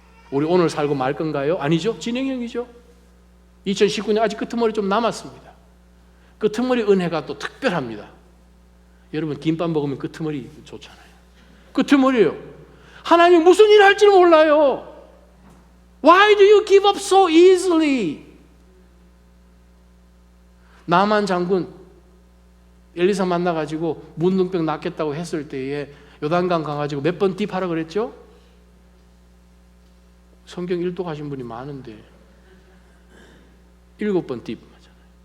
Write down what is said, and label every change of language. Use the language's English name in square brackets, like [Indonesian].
[Korean] 우리 오늘 살고 말 건가요? 아니죠. 진행형이죠. 2019년 아직 끄트머리 좀 남았습니다. 끄트머리 은혜가 또 특별합니다. 여러분 김밥 먹으면 끄트머리 좋잖아요. 끄트머리예요. 하나님 무슨 일 할지 몰라요. [English] Why do you give up so easily? [Korean] 나만 장군 엘리사 만나가지고 문둥병 낫겠다고 했을 때에 요단강 가가지고 몇 번 딥하라 그랬죠? 성경 일독하신 분이 많은데 7번 딥 하잖아요.